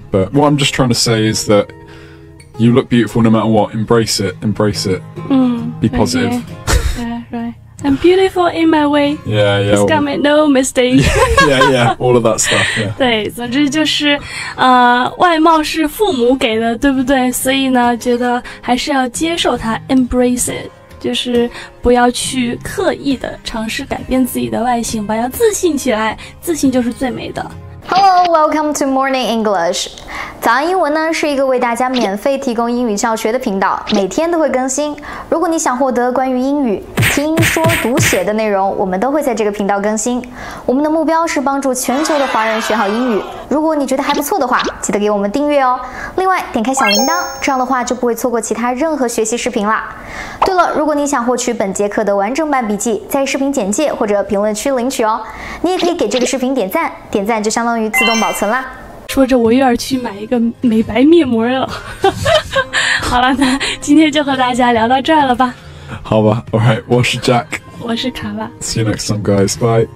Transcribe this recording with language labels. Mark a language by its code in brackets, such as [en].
[en] But what I'm just trying to say is that.You look beautiful no matter what. Embrace it. Be positive. Yeah, right. I'm beautiful in my way. Yeah. Just gotta make no mistake. Yeah. All of that stuff. Yeah. [zh] 对，总之就是外貌是父母给的，对不对？所以呢，觉得还是要接受它 ， [en] embrace it。 [zh] 就是不要去刻意的尝试改变自己的外形吧，要自信起来，自信就是最美的。 Hello, welcome to Morning English. 早安英文呢是一个为大家免费提供英语教学的频道，每天都会更新。如果你想获得关于英语听说读写的内容，我们都会在这个频道更新。我们的目标是帮助全球的华人学好英语。如果你觉得还不错的话，记得给我们订阅哦。另外，点开小铃铛，这样的话就不会错过其他任何学习视频啦。对了，如果你想获取本节课的完整版笔记，在视频简介或者评论区领取哦。你也可以给这个视频点赞，点赞就相当于自动保存啦。说着我又要去买一个美白面膜了。好了，那今天就和大家聊到这儿了吧。好吧 ， [en] All right， [zh] 我是 Jack，我是卡拉。 [en] See you next time, guys. Bye.